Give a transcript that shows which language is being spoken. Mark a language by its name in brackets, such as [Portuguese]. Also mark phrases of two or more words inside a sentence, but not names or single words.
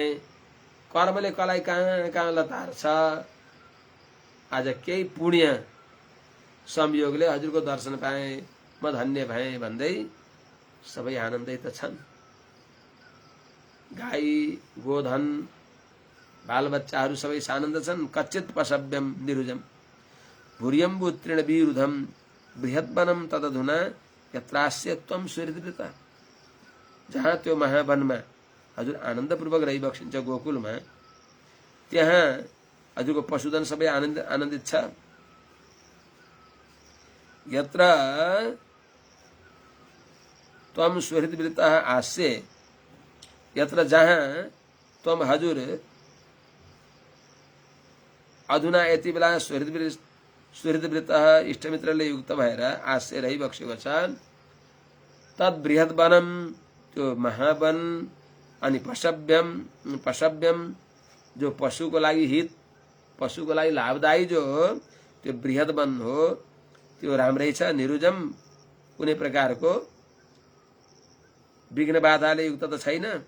[Nepali] कर्मले कलाई कहाँ कहाँ लतार्छ, आज केही पुण्य संयोगले हजुरको दर्शन पाएँ, म धन्य भएँ भन्दै सबै आनन्दै त छन्। गाई गोधन बालबच्चाहरू सबै सानन्द छन्। [Sanskrit] कच्चित पशव्यम निरुजम भूर्यम्बु तृणविरुधम बृहद्वनम तदधुना यत्रास्य त्वं सूर्यदृता। [Nepali] जहाँ त्यो महावनमा हजुर आनन्दपूर्वक रहिबक्सिन्छ गोकुलमा, त्यहाँ हजुरको पशुधन सबै आनन्दित छ। [Sanskrit] यत्र त्वम सुहृदवृत्तः आस्ये, [Nepali] यत्र जहाँ त्वम हजुर अधुना यति बेला सुहृदवृत्तः इष्टमित्रले युक्त भएर आस्ये रहिबसेको छ। [Sanskrit] तद् बृहत् वनम, [Nepali] त्यो महावन, अनि पशव्यम जो पशुको लागि हित, पशुको लागि लाभदायी जो त्यो बृहत् वन हो त्यो राम्रै छ। निरुजम, कुनै प्रकारको विघ्न बाधाले युक्त त छैन।